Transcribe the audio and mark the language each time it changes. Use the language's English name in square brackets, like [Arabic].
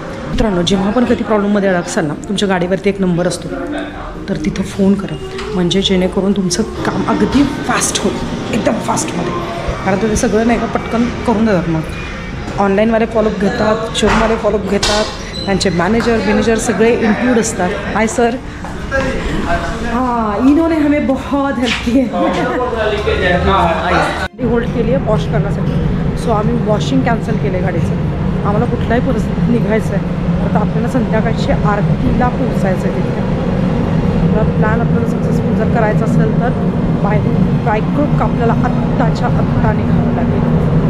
[Marathi] मित्रांनो जेव्हा पण कधी प्रॉब्लेममध्ये अडकसाल ना, तुमच्या गाडीवरती एक नंबर असतो, तर तिथं फोन करा. म्हणजे जेणेकरून तुमचं काम अगदी फास्ट होईल, एकदम फास्टमध्ये. कारण तर ते सगळं नाही का पटकन करून देतात. मग ऑनलाईनवाले फॉलोअप घेतात, शोरूमवाले फॉलोअप घेतात, त्यांचे मॅनेजर सगळे इन्क्लूड असतात. [Hindi] हाय सर, हाँ इन्होंने हमें बहुत हेल्प की है. [Marathi] होल्ड केली आहे वॉश करण्यासाठी. सो आम्ही वॉशिंग कॅन्सल केलं आहे गाडीचं. आम्हाला कुठल्याही परिस्थितीत निघायचं आहे. आता आपल्याला संध्याकाळची आरतीला पोहोचायचं आहे तिथे. प्लॅन आपल्याला सक्सेसफुल जर करायचा असेल तर बाय क्रुक आपल्याला आत्ताच्या आत्ता निघावं लागेल.